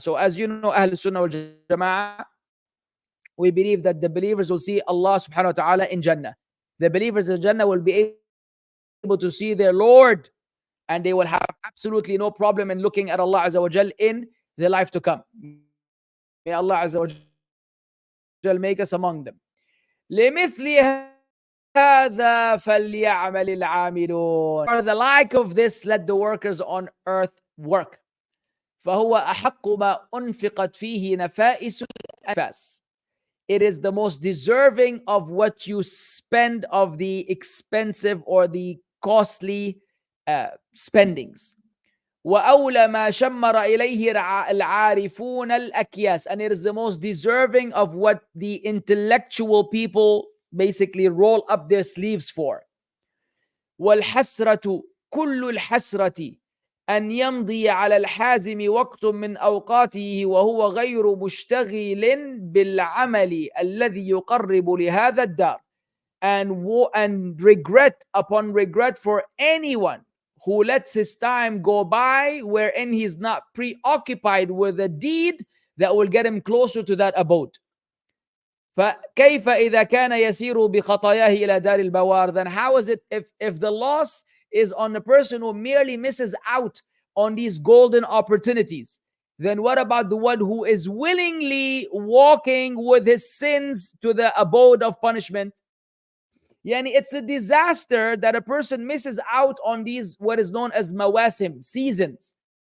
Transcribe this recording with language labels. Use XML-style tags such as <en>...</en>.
<en>So as you know, Ahl Sunnah wal Jama'ah, we believe that the believers will see Allah subhanahu wa ta'ala in Jannah. The believers in Jannah will be able to see their Lord, and they will have absolutely no problem in looking at Allah Azza wa Jal in the life to come. May Allah Azza wa Jal make us among them.</en> <ar>لمثل هذا فليعمل العاملون.</ar> <en>For the like of this, let the workers on earth work.</en> <ar>فهو أحق ما أنفقت فيه نفائس الأنفاس.</ar> <en>It is the most deserving of what you spend of the expensive or the costly spendings.</en> <ar>وأولى ما شمر إليه العارفون الأكياس,</ar> <en>and it is the most deserving of what the intellectual people basically roll up their sleeves for.</en> <ar>والحسرة كل الحسرة أن يمضي على الحازم وقت من أوقاته وهو غير مشتغل بالعمل الذي يقرب لهذا الدار.</ar> <en>And regret upon regret for anyone who lets his time go by wherein he is not preoccupied with a deed that will get him closer to that abode.</en> <ar>فكيف إذا كان يسير بخطاياه إلى دار البوار?</ar> <en>Then how is it if the loss is on the person who merely misses out on these golden opportunities? Then what about the one who is willingly walking with his sins to the abode of punishment? Yani it's a disaster that a person misses out on these, what is known as mawasim, seasons.</en>